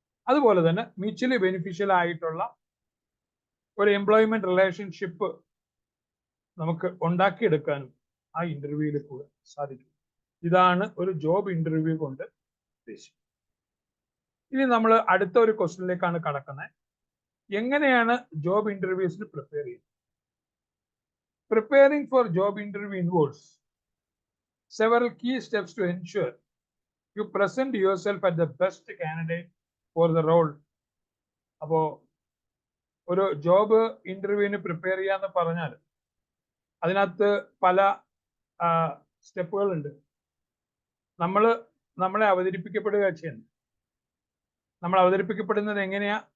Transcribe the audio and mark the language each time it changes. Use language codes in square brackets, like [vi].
[ml] അതുപോലെ തന്നെ mutually beneficial ആയിട്ടുള്ള ഒരു എംപ്ലോയ്മെന്റ് റിലേഷൻഷിപ്പ് നമുക്ക് ഉണ്ടാക്കിയെടുക്കാനും ആ ഇന്റർവ്യൂവിൽ കൂടെ സാധിക്കും. ഇതാണ് ഒരു ജോബ് ഇന്റർവ്യൂ കൊണ്ട് ഉദ്ദേശിക്കുന്നത്. ഇനി നമ്മൾ അടുത്ത ഒരു ക്വസ്റ്റ്യനിലേക്കാണ് കടക്കുന്നത്. എങ്ങനെയാണ് ജോബ് ഇന്റർവ്യൂസിന് പ്രിപ്പയർ ചെയ്യുന്നത്? [en] Preparing for job interview involves several key steps to ensure you present yourself as the best candidate for the role. [ml] അപ്പോൾ ഒരു ജോബ് ഇന്റർവ്യൂവിന് പ്രിപ്പയർ ചെയ്യാന്ന് പറഞ്ഞാൽ അതിനകത്ത് പല സ്റ്റെപ്പുകളുണ്ട്. നമ്മളെ അവതരിപ്പിക്കപ്പെടുക ചെയ്യുന്നത്. നമ്മൾ അവതരിപ്പിക്കപ്പെടുന്നത് എങ്ങനെയാ?